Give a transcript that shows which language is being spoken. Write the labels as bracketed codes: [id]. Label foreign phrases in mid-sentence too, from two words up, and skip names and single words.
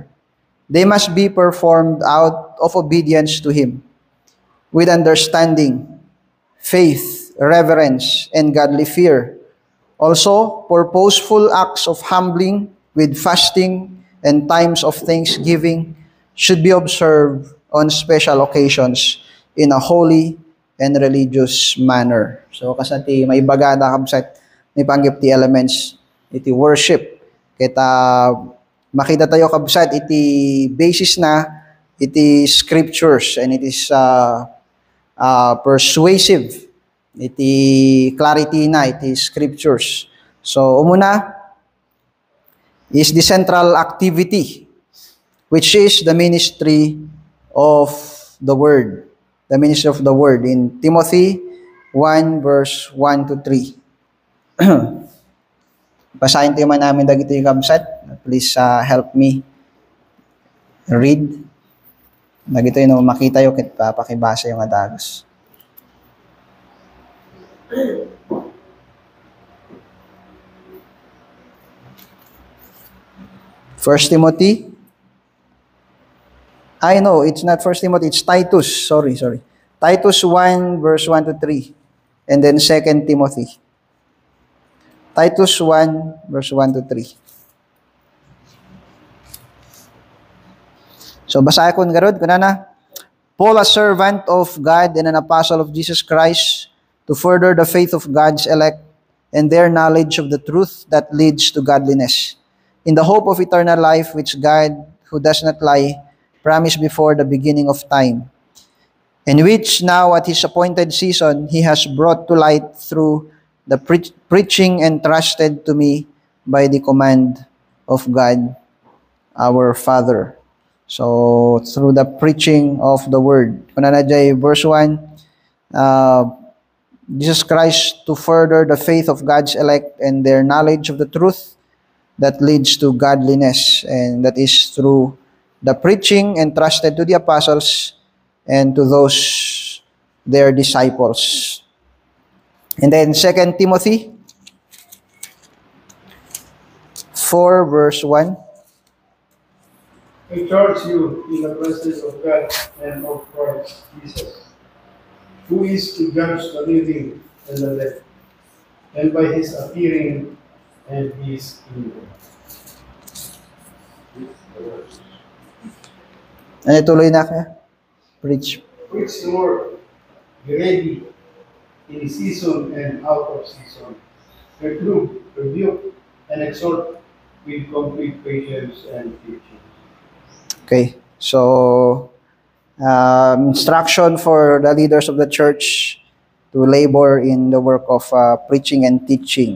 [en] They must be performed out of obedience to Him, with understanding, faith, reverence, and godly fear. Also, purposeful acts of humbling with fasting and times of thanksgiving should be observed on special occasions in a holy and religious manner. So, [ilo] kasati may bagada kabsat may panggip ti elements iti worship. Kita makita tayo kabsat iti basis na iti scriptures [en] and it is persuasive. [ilo] Iti clarity na iti scriptures. [en] So umuna is the central activity which is the ministry of the word. The ministry of the word in Timothy 1 verse 1 to 3. [ilo] Basahin tayo man namin dagito yung kabsat. [en] Please help me read. [ilo] Dagito yung makita yung pakibasa yung adagos. [en] First Timothy. I know, it's not First Timothy, it's Titus. Sorry. Titus 1 verse 1 to 3. And then 2 Timothy. Titus 1 verse 1 to 3. [ilo] So basahin ko garod kunana. [en] Paul, a servant of God and an apostle of Jesus Christ, to further the faith of God's elect and their knowledge of the truth that leads to godliness, in the hope of eternal life which God, who does not lie, promised before the beginning of time, and which now at His appointed season He has brought to light through the preaching entrusted to me by the command of God our Father. So, through the preaching of the Word. [ilo] Kunana jay [en] verse 1, Jesus Christ to further the faith of God's elect and their knowledge of the truth that leads to godliness, and that is through the preaching entrusted to the apostles and to those their disciples. And then 2 Timothy 4 verse 1. I charge you in the presence of God and of Christ Jesus, who is to judge the living and the dead, and by his appearing and his kingdom. [tl] Ano, tuloy na kaya? [en] Preach. Preach the word, be ready in season and out of season. Reprove, rebuke, and exhort with complete patience and teaching. Okay. So, instruction for the leaders of the church to labor in the work of preaching and teaching.